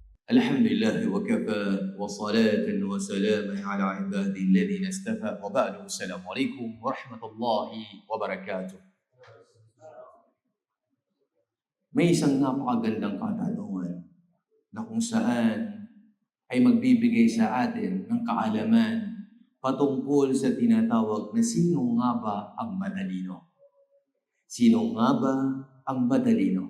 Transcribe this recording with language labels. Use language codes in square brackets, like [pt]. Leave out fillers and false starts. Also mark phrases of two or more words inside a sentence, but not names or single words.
[ar] الحمد لله وكفى وصلاة وسلاما على عباده الذين اصطفى وبعد السلام عليكم ورحمة الله وبركاته. [tl] May isang napakagandang katanungan na kung saan ay magbibigay sa atin ng kaalaman patungkol sa tinatawag na sino nga ba ang matalino? Sino nga ba ang matalino?